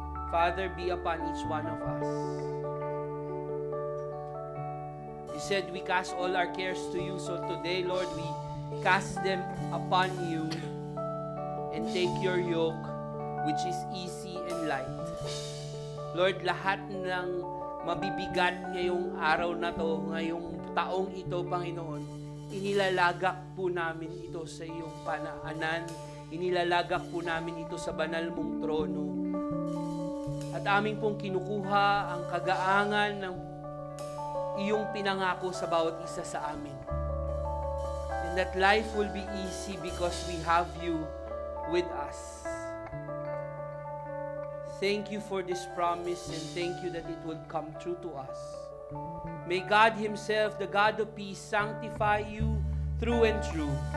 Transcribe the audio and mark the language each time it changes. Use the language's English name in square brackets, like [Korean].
[English] Father, be upon each one of us. You said we cast all our cares to you, so today, Lord, we cast them upon you and take your yoke, which is easy and light. [Filipino] Lord, lahat ng mabibigat ngayong araw na to, ngayong taong ito, Panginoon, inilalagak po namin ito sa iyong panaanan, inilalagak po namin ito sa banal mong trono. At aming pong kinukuha ang kagaangan ng iyong pinangako sa bawat isa sa amin. [English] And that life will be easy because we have you with us. Thank you for this promise and thank you that it will come true to us. May God Himself, the God of peace, sanctify you through and through.